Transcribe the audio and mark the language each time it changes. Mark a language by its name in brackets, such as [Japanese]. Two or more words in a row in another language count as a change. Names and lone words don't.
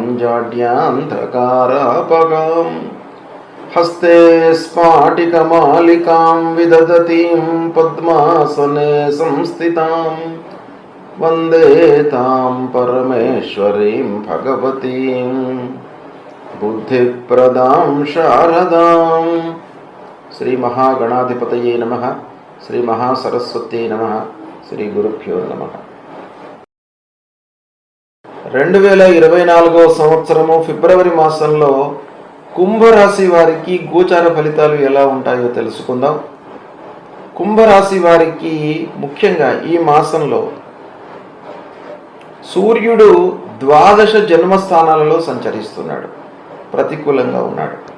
[Sanskrit] जाड्यान्धकारापगां हस्ते स्फाटिकमालिकां विदधतीं पद्मासने संस्थितां वन्दे तां परमेश्वरीं भगवतीं बुद्धिप्रदां शारदां। श्री महागणाधिपतये नमः। श्री महासरस्वत्यै नमः। श्री गुरुभ्यो नमः। [Telugu] 2024 సంవత్సరము ఫిబ్రవరి మాసంలో కుంభరాశి వారికి గోచార ఫలితాలు ఎలా ఉంటాయో తెలుసుకుందాం. కుంభరాశి వారికి ముఖ్యంగా ఈ మాసంలో సూర్యుడు ద్వాదశ జన్మస్థానాలలో సంచరిస్తున్నాడు, ప్రతికూలంగా ఉన్నాడు.